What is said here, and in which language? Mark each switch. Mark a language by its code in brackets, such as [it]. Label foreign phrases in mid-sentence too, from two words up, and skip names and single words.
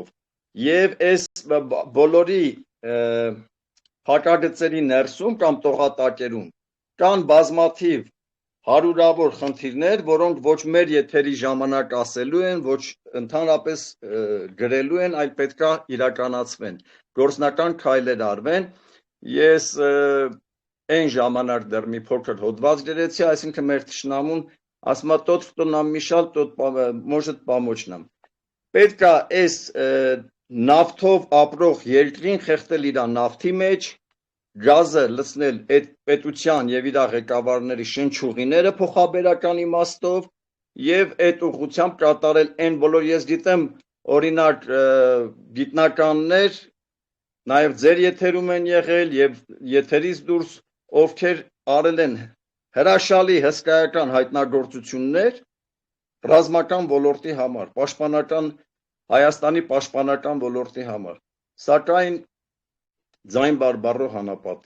[hy] եւ այս բոլորի փակագծերի ներսում կամ տողատակերում կան բազմաթիվ հարյուրավոր խնդիրներ, որոնք ոչ մեր եթերի ժամանակ ասելու են, ոչ ընդհանրապես գրելու են, այլ պետքա իրականացվեն, գործնական քայլեր արվեն։ Ես այն ժամանակ դեռ մի փոքր հոդված գրեցի, այսինքն մեր թշնամուն ասում է [ru] тот, кто нам мешал, тот может помочь нам։ [hy] Պետքա այս նավթով ապրող երկրին խեղդել իր նավթի մեջ, գազը լցնել այդ պետության եւ իր ղեկավարների շնչուղիները փոխաբերական իմաստով եւ այդ ուղղությամբ կատարել այն բոլոր, ես գիտեմ, օրինակ գիտնականներ նաեւ ձեր եթերում են եղել եւ եթերից դուրս ովքեր արել են հրաշալի հսկայական հայտնագործություններ ռազմական ոլորտի համար, պաշտպանական Հայաստանի պաշտպանական ոլորտի համար, սակայն ձայն բարբառով հանապատի։